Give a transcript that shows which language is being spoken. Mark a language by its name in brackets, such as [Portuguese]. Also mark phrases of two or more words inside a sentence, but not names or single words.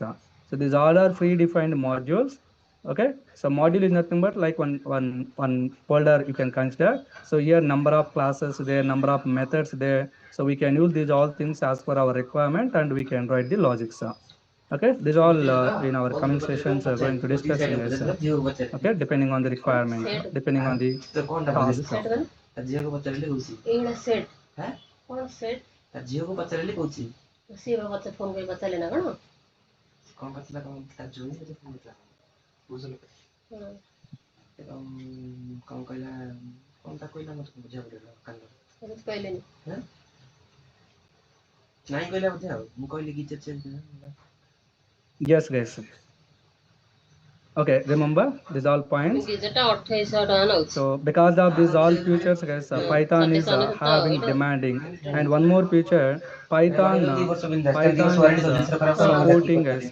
[English] So these all are predefined modules. Okay, so module is nothing but like one folder you can consider. So here number of classes there, number of methods there. So we can use these all things as per our requirement, and we can write the logics. Okay, these all in our coming sessions are going to discuss in this. Okay, depending on the requirement, depending on the task. [Odia] ଝିଅକୁ ପଚାରିଲେ କହୁଛି ଏଇଟା ସେଟ୍ କଣ ସେଟ୍ ଝିଅକୁ ପଚାରିଲେ କହୁଛି ସିଏ ମତେ ଫୋନ କରି ପଚାରିଲେ ନା କଣ ପଚାରିଲା କଣ ତା ଝିଅ ମତେ ଫୋନ କରିଥିଲା ବୁଝିଲ କଣ କହିଲା କଣ ତା କହିଲା ମତେ ବୁଝା ପଡିଲା କାଲି କହିଲେନି ନାଇଁ କହିଲା ବୋଧେ ଆଉ ମୁଁ କହିଲି କି [English] Yes, guys. Okay, remember these all points. So because of these all features, guys, Python is having demanding, and one more feature, Python is supporting, guys.